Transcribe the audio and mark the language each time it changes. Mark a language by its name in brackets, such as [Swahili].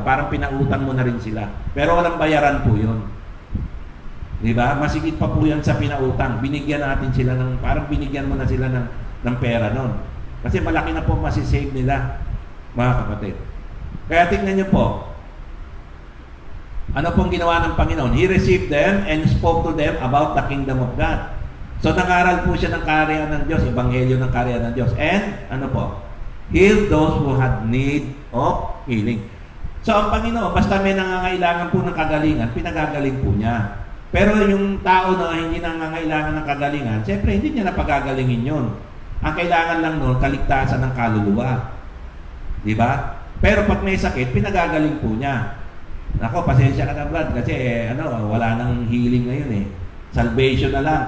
[Filipino] Parang pinautang mo na rin sila. Pero walang bayaran po yun. Di ba? Masigit pa po yan sa pinautang. Binigyan natin sila ng, parang binigyan mo na sila ng pera nun. Kasi malaki na po masisave nila, mga kapatid. Kaya tingnan niyo po, ano pong ginawa ng Panginoon? [English] He received them and spoke to them about the kingdom of God. [Filipino] So, nangaral po siya ng kaharian ng Diyos, ebanghelyo ng kaharian ng Diyos. And, ano po? [English] Heal those who had need of healing. [Filipino] So, ang Panginoon, basta may nangangailangan po ng kagalingan, pinagagaling po niya. Pero yung tao na hindi nangangailangan ng kagalingan, siyempre, hindi niya napagagalingin yun. Ang kailangan lang noon, kaligtasan ng kaluluwa. Di ba? Pero pag may sakit, pinagagaling po niya. Nako, pasensya ka na, Brad, kasi wala nang healing ngayon eh. Salvation na lang.